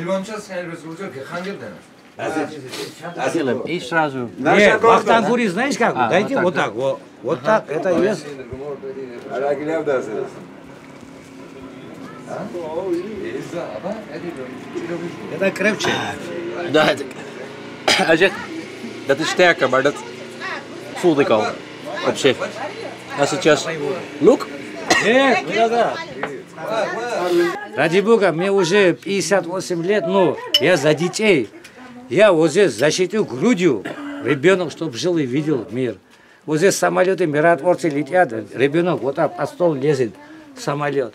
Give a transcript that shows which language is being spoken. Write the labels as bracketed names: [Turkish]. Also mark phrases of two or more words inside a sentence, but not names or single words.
[Russian] Делаем. И сразу. Вахтанг Гури, знаешь как? Дайте вот так. Вот так. Это есть. Это крепче. Да, [Dutch] hij zegt, dat is sterker, maar dat voelde ik al op zich. Hij zegt [English] just, look. [Russian] Ради Бога, мне уже 58 лет, но я за детей. Я вот здесь защитил грудью ребенок, чтобы жил и видел мир. Вот здесь самолеты, миротворцы летят, ребенок вот так под стол лезет, самолет.